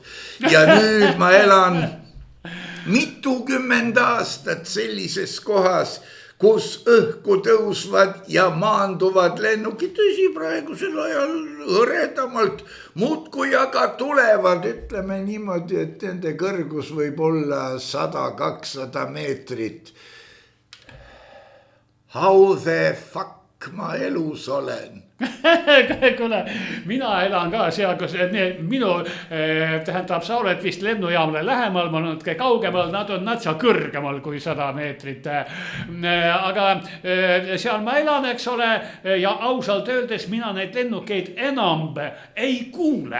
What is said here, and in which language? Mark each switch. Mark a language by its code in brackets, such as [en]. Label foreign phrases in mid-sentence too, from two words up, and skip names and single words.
[et] Ja nüüd ma elan mitukümmend aastat sellises kohas, kus õhku tõusvad ja maanduvad lennukid, tõsi praegusel ajal hõredamalt muudkui aga tulevad, ütleme niimoodi, et nende kõrgus võib olla 100-200 meetrit. [en] How the fuck [et] ma elus olen? Kuule, mina elan ka seal, kus minu tähendab, sa oled vist lennujaamale lähemal, ma olen natuke kaugemal, nad on natsa kõrgemal kui 100 meetrit. Aga seal ma elan, eks ole, ja ausalt öeldes mina neid lennukeid enam ei kuule.